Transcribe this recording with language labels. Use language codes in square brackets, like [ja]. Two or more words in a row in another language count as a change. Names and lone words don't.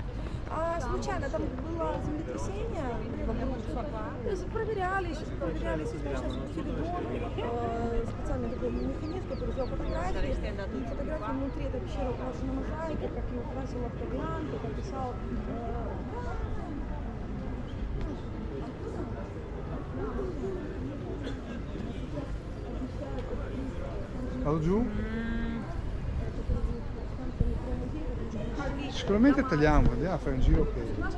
[ru] Случайно там было землетрясение во Грецию. Проверяли, сейчас запустили дрон, специальный такой механизм, который сделал фотографии. И фотографии внутри этой пещеры украшена мозаикой, как ее украсил Октавиан, как описал. [it] Vado giù? Sicuramente tagliamo, andiamo a fare un giro che...